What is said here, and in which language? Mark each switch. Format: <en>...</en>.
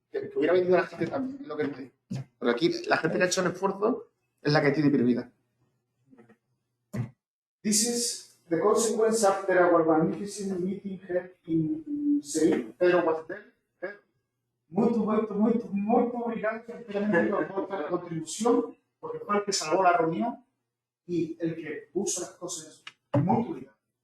<es>Que hubiera venido la gente también, es lo que te digo. Pero aquí la gente que ha hecho el esfuerzo es la que tiene prioridad.</es> <en>This is the consequence after our magnificent meeting held in Seville. Pedro was there.</en> <pt>Muito obrigado</pt> <es>por la contribución, porque fue el que salvó la reunión y el que puso las cosas muy obrigado.</es>